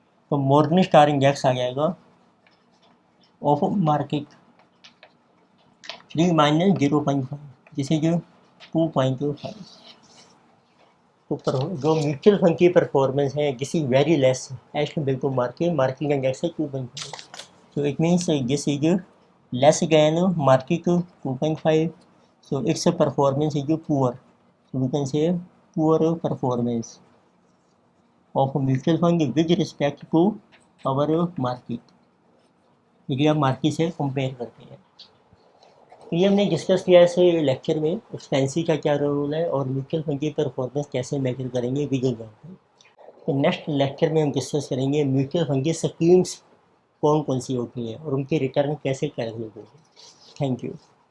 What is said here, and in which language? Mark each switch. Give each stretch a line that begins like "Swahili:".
Hindi: तो morning star index आ जाएगा of market 3 - 0.5, जिसे जो 2.5। तो जो म्यूचुअल फंड की परफॉर्मेंस है
English: this is very less as to
Hindi: बिल्कुल मार्केट इंडेक्स है 2.5।
English: so it means this is less than market 2.5, so its performance is poor, so we can say poor performance of mutual fund with respect to our market,
Hindi: यदि आप market से compare करते हैं। तो ये हमने discuss किया ऐसे लेक्चर में एक्सपेंसिव का क्या रोल है और म्यूचुअल फंड की परफॉर्मेंस कैसे मेजर करेंगे विद एग्जांपल। तो नेक्स्ट लेक्चर में हम डिस्कस करेंगे म्यूचुअल फंड की स्कीम्स कौन कौन सी होती हैं और उनके रिटर्न कैसे कैलकुलेट होंगे। Thank you.